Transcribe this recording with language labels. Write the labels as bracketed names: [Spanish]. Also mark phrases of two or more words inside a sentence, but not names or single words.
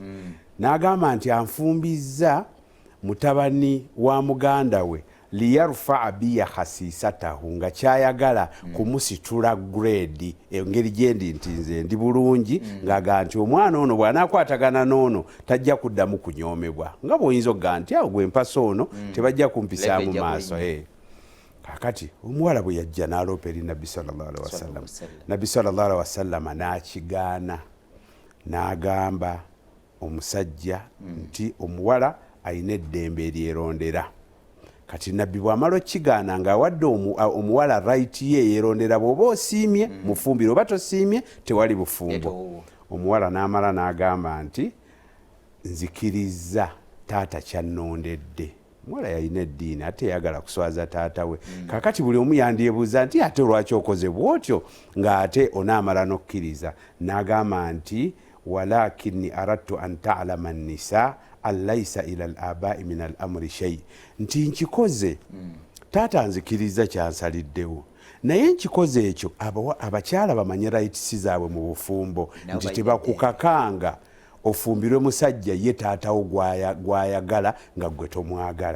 [Ganda] N'agamba nti anfumbizza mutabani wa muganda we [Arabic] ليرفع بي خسيسته [Ganda] nga kyayagala kumusitula grade engeri gyendi nti nze ndi bulungi ng'aga nti omwana ono bw'anaakwatagana n'ono tajja kuddamu kunyoomebwa nga bw'oyinza okuga nti awo gwe mpasa ono tebajja kumpisaa mu maaso. Kakati omuwala bwe yajja n'aloopa eri Nabbi [Arabic] صلى الله عليه وسلم, [Ganda] Nabbi [Arabic] صلى الله عليه وسلم [Ganda] n'akigaana n'agamba omusajja nti omuwala ayina eddembe eryerondera. Kati nabbi bw'amala okigaana ng'awadde omuwala right ye yerondera bw'oba osiimye mufumbire oba tosiimye tewali bufumbo. Omuwala n'amala n'agamba nti nzikiriza taata kyannondedde. Omuwala yalina eddiini ate yagala kuswaza taata we. Kakati buli omu yandyebuuza nti ate lwaki okoze bw'otyo ng'ate onaamala n'okkiriza. N'agamba nti [Arabic] ولكن أردت أن تعلم النساء أن ليس إلى الآباء من الأمر شيء. [Ganda] Nti nkikoze taata nzikiriza kyansaliddewo naye nkikoze ekyo abakyala bamanye rights zaabwe mu bufumbo nti tebakukakanga ofumbirwe musajja ye taatawo gwayagala nga gwe tomwagala.